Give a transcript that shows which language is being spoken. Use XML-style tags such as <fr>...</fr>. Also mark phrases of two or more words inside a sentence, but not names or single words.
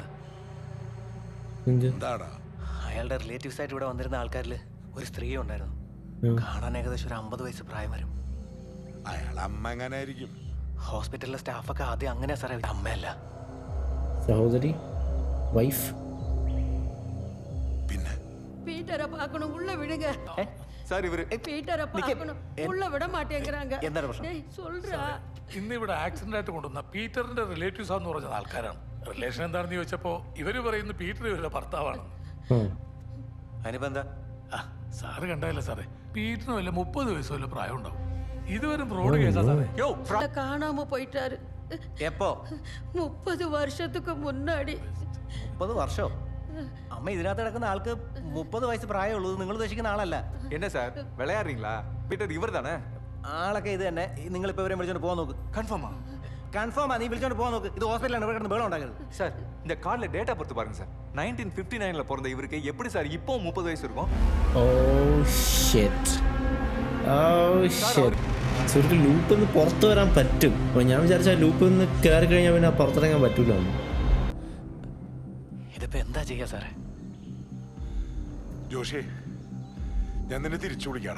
<ml>എന്താടാ? അയാളുടെ റിലേറ്റീവ്സ് ആയിട്ട് ഇവിടെ വന്നിരുന്ന ആൾക്കാരിൽ ഒരു സ്ത്രീ ഉണ്ടായിരുന്നു. കാണാൻ ഏകദേശം ഒരു 50 വയസ്സ് പ്രായം വരും. അയാൾ അമ്മ എങ്ങനെ ആയിരിക്കും? ഹോസ്പിറ്റലിലെ സ്റ്റാഫൊക്കെ ആദ്യം അങ്ങനെയാ സാറേ, അമ്മയല്ല. സഹോദരി, വൈഫ്. പിന്നെ</ml> <ta>பீட்டரை பார்க்கணும், உள்ள விடுங்க.</ta> <ml>സാർ ഇവര്</ml> <ta>பீட்டரை பார்க்கணும் உள்ள விட மாட்டேங்கிறாங்க</ta> <ml>എന്താണ് പ്രശ്നം?</ml> <ta>டேய், சொல்றா</ta> <ml>ഇന്ന് ഇവിടെ ആക്സിഡന്റ് ആയിട്ട് കൊണ്ടുവന്ന പീറ്ററിന്റെ റിലേറ്റീവ്സ് ആന്ന് പറഞ്ഞ ആൾക്കാരാണ്. റിലേഷൻ എന്താണെന്ന് ചോദിച്ചപ്പോ ഇവര് പറയുന്നു പീറ്റർ ഇവരുടെ ഭർത്താവാണെന്ന്. അതിനിപ്പോ എന്താ? സാറ് കണ്ടല്ലേ സാറേ, പീറ്ററിന് വല്ല 30 വയസ്സ് വല്ല പ്രായം ഉണ്ടാവും. ഇതുവരെ ഫ്രോഡ് കേസാ സാറേ. യോ</ml> <ta>காணாம போயிட்டாரு</ta> <ml>എപ്പോ?</ml> <ta>30 வருஷத்துக்கு முன்னாடி</ta> <ml>30 വർഷോ? അമ്മ ഇതിനകത്ത് കിടക്കുന്ന ആൾക്ക് 30 വയസ്സ് പ്രായമുള്ളൂ. നിങ്ങൾ ഉദ്ദേശിക്കുന്ന ആളല്ല.</ml> <ta>என்ன சார் விளையாடுறீங்களா? பீட்டர் இவர் தானே?</ta> <ml>ആളൊക്കെ ഇത് തന്നെ. നിങ്ങളിപ്പോ ഇവരെ വിളിച്ചോണ്ട് പോകാൻ നോക്ക്.</ml> <ta>கன்ஃபார்மா?</ta> <ml>കൺഫേം നീ വിളിച്ചോണ്ട് പോകാൻ നോക്ക്. ഇത് ഹോസ്പിറ്റലാണ്, ഇവിടെ കിടന്ന് ബേളം ഉണ്ടാക്കരുത്.</ml> <ta>சார் இந்த கார்டுல டேட்டா பொறுத்து பாருங்க சார். 1959ல பிறந்த இவருக்கு எப்படி சார் இப்போ 30 வயசு இருக்கும்?</ta> <ml>ഒരു ലൂപ്പിൽ നിന്ന് പുറത്തു വരാൻ പറ്റും. അപ്പോൾ ഞാൻ വിചാരിച്ച ലൂപ്പിൽ നിന്ന് കയറി കഴിഞ്ഞാൽ പിന്നെ പുറത്തിറങ്ങാൻ പറ്റൂല. ഇതിപ്പോ എന്താ ചെയ്യാ സാറേ? ജോഷേ, ഞാൻ നിന്നെ തിരിച്ചു വിളിക്കാടാ.</ml>